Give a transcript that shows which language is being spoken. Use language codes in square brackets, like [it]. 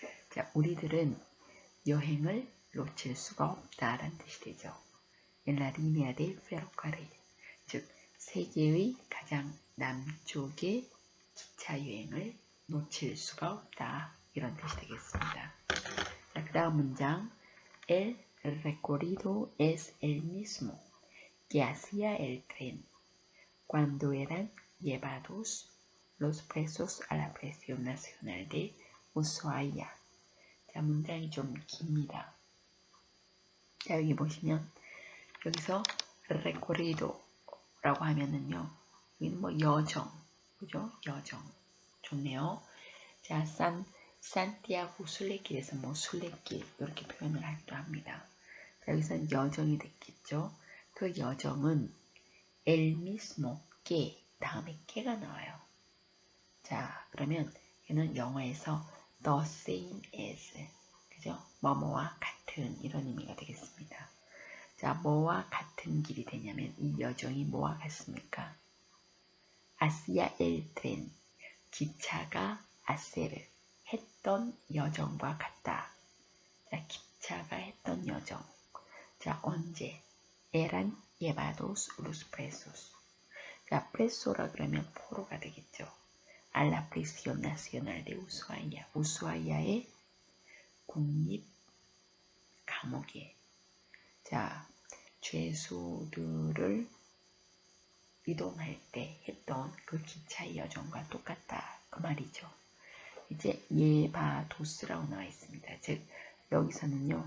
[ko] 자, 우리들은 여행을 놓칠 수가 없다라는 뜻이 되죠. [es] En la línea del ferrocarril, [ko] 즉 세계의 가장 남쪽의 기차 여행을 놓칠 수가 없다 이런 뜻이 되겠습니다. 자, 그 다음 문장 [es] El recorrido es el mismo que hacía el tren cuando eran llevados los presos a la prisión nacional de Ushuaia. [ko] 자, 문장이 좀 깁니다. 자, 여기 보시면 여기서 recorrido라고 하면은요, 여기는 뭐 여정, 그죠? 여정 좋네요. 자, 산티아고 순례길에서 뭐 순례길 이렇게 표현을 하기도 합니다. 자, 여기서는 여정이 됐겠죠. 그 여정은 [es] el mismo que [ko] 다음에 que가 나와요. 자, 그러면 얘는 영어에서 [en] the same as. [ko] 그죠? 뭐뭐와 같은 이런 의미가 되겠습니다. 자, 뭐와 같은 길이 되냐면 이 여정이 뭐와 같습니까? [es] 하cia el tren. [ko] 기차가 하세를 했던 여정과 같다. 자, 기차가 했던 여정. 자, 언제? [es] eran llevados los presos. [ko] 자, preso라 그러면 포로가 되겠죠. [es] a la prisión nacional de Ushuaia. [ko] 우수아야의 국립 감옥에. 자, 죄수들을 이동할 때 했던 그 기차의 여정과 똑같다. 그 말이죠. 이제 예바도스라고 나와 있습니다. 즉 여기서는요.